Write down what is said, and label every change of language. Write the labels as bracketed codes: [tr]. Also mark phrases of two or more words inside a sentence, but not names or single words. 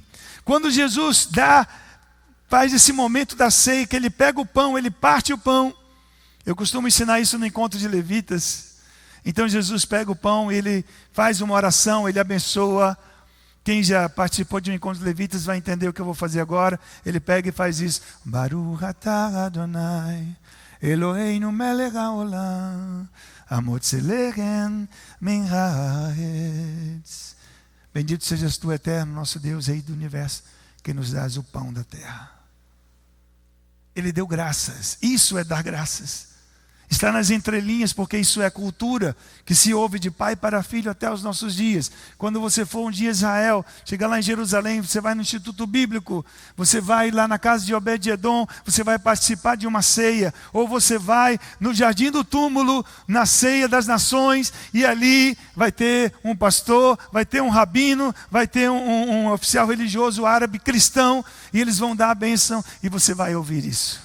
[pt] Quando Jesus faz esse momento da ceia, que ele pega o pão, ele parte o pão. Eu costumo ensinar isso no encontro de levitas. Então Jesus pega o pão, ele faz uma oração, ele abençoa. Quem já participou de um encontro de levitas vai entender o que eu vou fazer agora. Ele pega e faz isso: [he] ברוך אתה אדוני אלוהינו מלך העולם המוציא לחם מן הארץ. [pt] Bendito sejas tu, eterno, nosso Deus, Rei do universo, que nos dás o pão da terra. Ele deu graças. Isso é dar graças. Está nas entrelinhas, porque isso é cultura que se ouve de pai para filho até os nossos dias. Quando você for um dia a Israel, chegar lá em Jerusalém, você vai no Instituto Bíblico, você vai lá na casa de Obed-Edom, você vai participar de uma ceia, ou você vai no Jardim do Túmulo, na ceia das nações, e ali vai ter um pastor, vai ter um rabino, vai ter um oficial religioso árabe cristão, e eles vão dar a bênção, e você vai ouvir isso.